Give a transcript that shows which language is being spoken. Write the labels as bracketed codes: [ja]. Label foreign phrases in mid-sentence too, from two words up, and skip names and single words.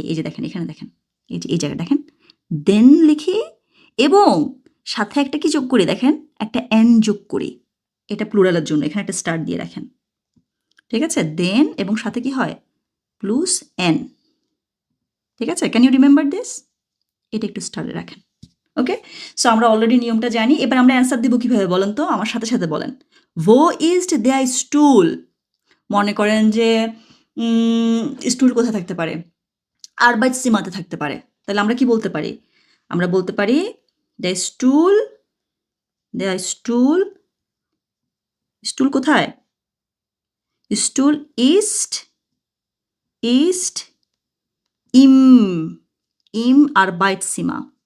[bn] এই যে দেখেন, এখানে দেখেন, এই যে এই জায়গায় দেখেন, দেন লিখি এবং সাথে একটা কি যোগ করি দেখেন? একটা এন যোগ করি। এটা প্লুরালের জন্য এখানে একটা স্টার দিয়ে রাখেন। ঠিক আছে? দেন এবং সাথে কি হয়? প্লুস এন। ঠিক আছে? [en] can you remember this? [bn] এটা একটু স্টারে রাখেন। ওকে? সো আমরা অলরেডি নিয়মটা জানি। এবার আমরা অ্যান্সার দিব কিভাবে বলেন তো? আমার সাথে সাথে বলেন। [de] wo ist der Stuhl? [bn] মনে করেন যে স্টুল কোথায় থাকতে পারে? আরবাইটসিমাতে থাকতে পারে। তাহলে আমরা কি বলতে পারি? আমরা বলতে পারি দ্য স্টুল স্টুল কোথায়? [de] Stuhl ist im Arbeitszimmer.